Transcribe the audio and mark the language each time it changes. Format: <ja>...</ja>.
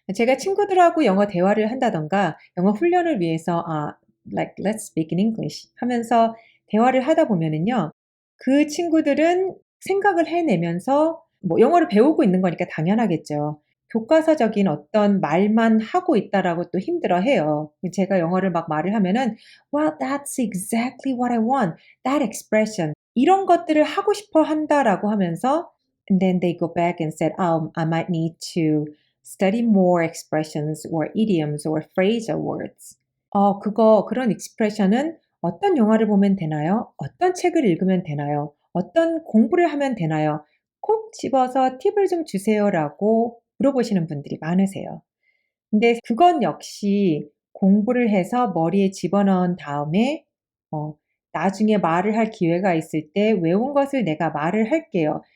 <ko>제가 친구들하고 영어 대화를 한다던가 영어 훈련을 위해서</ko> <en>like let's speak in English</en> <ko>하면서 대화를 하다 보면은요. 그 친구들은 생각을 해내면서 뭐 영어를 배우고 있는 거니까 당연하겠죠. 교과서적인 어떤 말만 하고 있다라고 또 힘들어해요. 제가 영어를 막 말을 하면은</ko> <en>"Well, that's exactly what I want. That expression."</en> <ko>이런 것들을 하고 싶어 한다라고 하면서</ko> <en>and then they go back and said, I might need to study more expressions or idioms or phrasal words."</en> <ko>그런 expression은 어떤 영화를 보면 되나요? 어떤 책을 읽으면 되나요? 어떤 공부를 하면 되나요? 콕 집어서 팁을 좀 주세요라고 물어보시는 분들이 많으세요. 근데 그건 역시 공부를 해서 머리에 집어넣은 다음에 어 나중에 말을 할 기회가 있을 때 "외운 것을 내가 말을 할게요.</ko>